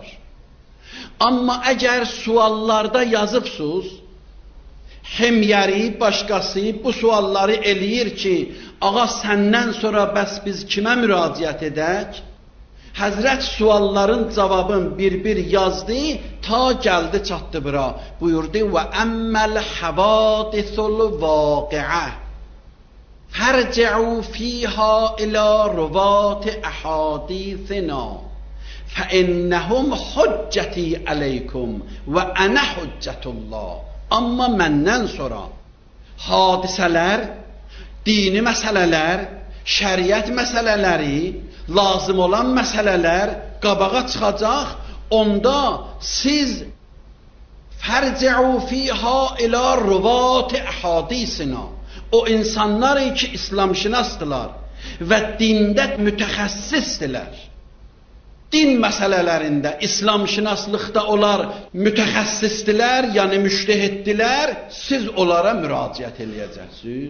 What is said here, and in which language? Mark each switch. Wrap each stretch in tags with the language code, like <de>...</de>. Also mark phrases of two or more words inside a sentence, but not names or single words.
<az>Amma əgər suallarda yazıbsınız, Himyəri, başqası bu sualları eləyir ki, ağa səndən sonra bəs biz kimə müraciət edək? Həzrət sualların cavabın bir-bir yazdı, ta gəldi çatdı bura.</az> <ar>Buyurdu, وأما الحوادث الواقعة فارجعوا فيها إلى رواة أحاديثنا فإنهم حجتي عليكم وأنا حجة الله.</ar> <az>Amma məndən sonra hadisələr, dini məsələlər, şəriət məsələləri, lazım olan məsələlər qabağa çıxacaq. Onda siz</az> <ar>فارجعوا فيها إلى رواة أحاديثنا,</ar> <az>o insanlar ki İslamşünasdılar və dində mütəxəssisdilər, din məsələlərində, İslamşünaslıqda onlar mütəxəssisdilər, yəni müştehiddirlər, siz onlara müraciət eləyəcəksiniz.</az>